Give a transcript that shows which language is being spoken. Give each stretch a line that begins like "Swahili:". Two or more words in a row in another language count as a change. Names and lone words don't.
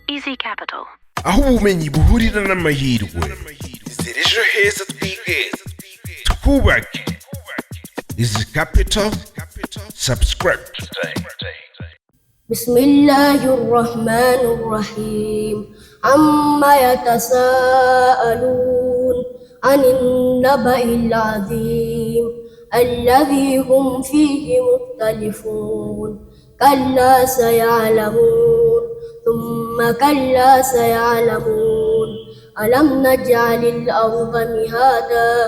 English: Easy Capital.
Kinyarwanda: ahubumenyi buhurira n'amahirwe zira ejo heza twigeze twubake Easy Capital.
English: Subscribe today.
Arabic: بسم الله الرحمن الرحيم عما يتساءلون عن النبأ العظيم الذي هم فيه مختلفون كلا سيعلمون ثم كلا سيعلمون ألم نجعل الأرض مهادا